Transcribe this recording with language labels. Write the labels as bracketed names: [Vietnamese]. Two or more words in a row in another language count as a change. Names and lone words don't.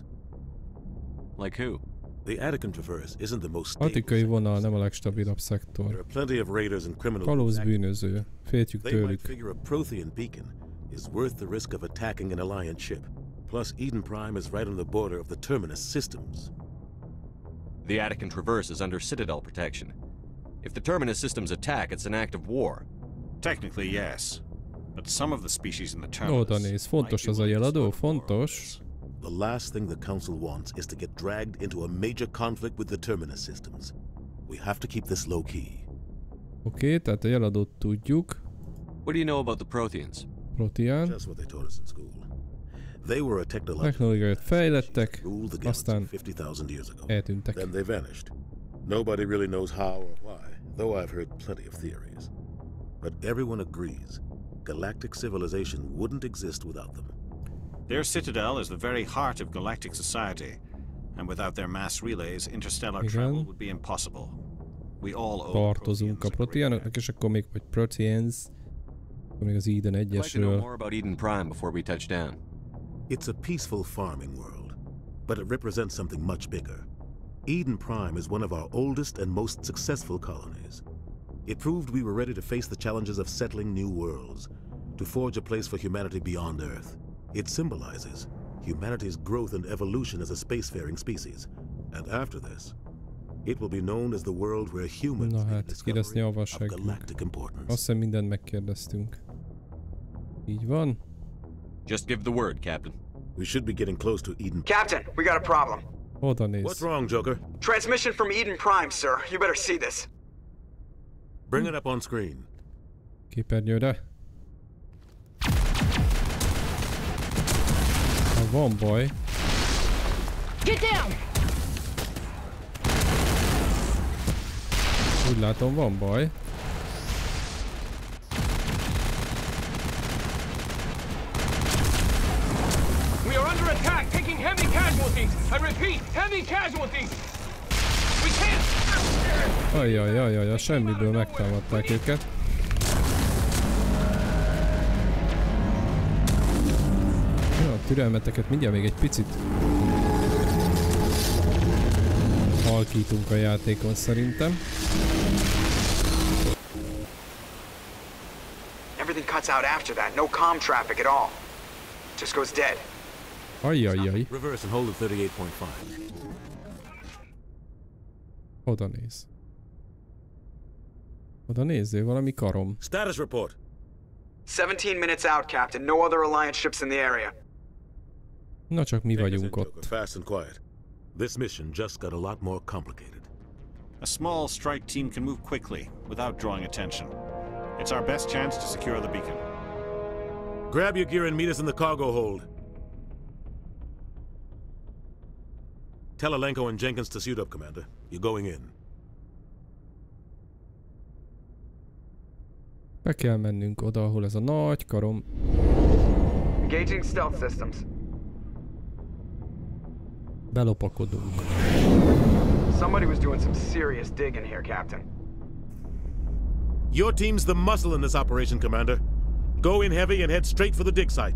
[English] Like who? The Attican Traverse isn't the most stable. [Hungarian] Attikai vonal nem a legstabilabb szektor. [English] There are plenty of raiders and criminals. [Hungarian] Kalóz bűnöző. Féltjük [English] They might [Hungarian] tőlük. [English] figure a Prothean beacon is worth the risk of attacking an Alliance ship. Plus, Eden Prime is right on the border of the Terminus systems. The Attican Traverse is under Citadel protection. If the Terminus systems attack, it's an act of war. Technically, yes. But some of the species in the Terminus... [Hungarian] Oda néz, fontos az a jeladó, fontos. [English] The last thing the Council wants is to get dragged into a major conflict with the Terminus systems. We have to keep this low-key. [Hungarian] Oké, tehát a jeladót tudjuk. [English] What do you know about the Protheans? Prothean. Just what they taught us in school. They were a [Hungarian] technológiát fejlettek, aztán eltűntek. [English] Then they vanished. Nobody really knows how or why, though I've heard plenty of theories. But everyone agrees galactic civilization wouldn't exist without them. Their citadel is the very heart of galactic society, and without their mass relays, interstellar travel would be impossible. We all owe [Hungarian] tartozunk a proteánoknak, és akkor még vagy Proteans, akkor még az Eden 1-esről. [English] I'd like to know more about Eden Prime before we touch down. It's a peaceful farming world, but it represents something much bigger. Eden Prime is one of our oldest and most successful colonies. It proved we were ready to face the challenges of settling new worlds, to forge a place for humanity beyond Earth. It symbolizes humanity's growth and evolution as a spacefaring species. And after this, it will be known as the world where humans made the discovery of galactic importance. [Hungarian] Azt hiszem mindent megkérdeztünk. Így van. [English] Just give the word, Captain. We should be getting close to Eden. Captain, we got a problem. [Hungarian] Oda néz. [English] What's wrong, Joker? Transmission from Eden Prime, sir. You better see this. Bring it up on screen. [Hungarian] Képernyőre. Van baj. [English] Get down! [Hungarian] Úgy látom, van baj. [English] We are under attack, taking heavy casualties. I repeat, heavy casualties. We can't. [Hungarian] Ajjajajajaj, semmiből megtámadták őket. Ja, a türelmeteket mindjárt még egy picit halkítunk a játékon szerintem. [English] Everything cuts out after that. No comm traffic at all. Just goes dead. Ajjajjaj. Reverse and hold at 38.5. [Hungarian] Oda néz. Oda nézzél, valami karom. [English] Status report. 17 minutes out, Captain. No other Alliance ships in the area. [Hungarian] Na csak mi vagyunk ott. [English] Fast and quiet. This mission just got a lot more complicated. A small strike team can move quickly without drawing attention. It's our best chance to secure the beacon. Grab your gear and meet us in the cargo hold. Tell Alenko and Jenkins to suit up, Commander. You're going in. [Hungarian] Be kell mennünk oda, ahol ez a nagy karom. [English] Engaging stealth systems. [Hungarian] Belopakodunk. [English] Somebody was doing some serious digging here, Captain. Your team's the muscle in this operation, Commander. Go in heavy and head straight for the dig site.